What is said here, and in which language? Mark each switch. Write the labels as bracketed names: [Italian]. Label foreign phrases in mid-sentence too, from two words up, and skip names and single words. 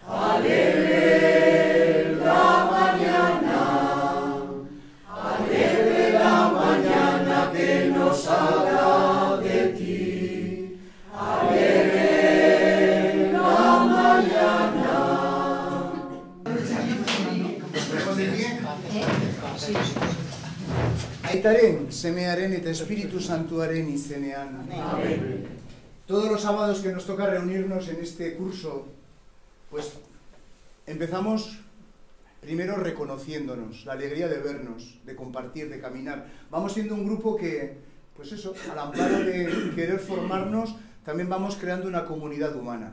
[Spanish] Alegre la mañana. Alegre la mañana que nos habla de ti. Alegre la mañana. ¿Ponemos de pie? [Basque] Aitaren, semearen eta Espíritu Santuaren izenean. [Spanish] Amén. Todos los sábados que nos toca reunirnos en este curso, pues empezamos primero reconociéndonos, la alegría de vernos, de compartir, de caminar. Vamos siendo un grupo que, pues eso, al amparo de querer formarnos, también vamos creando una comunidad humana.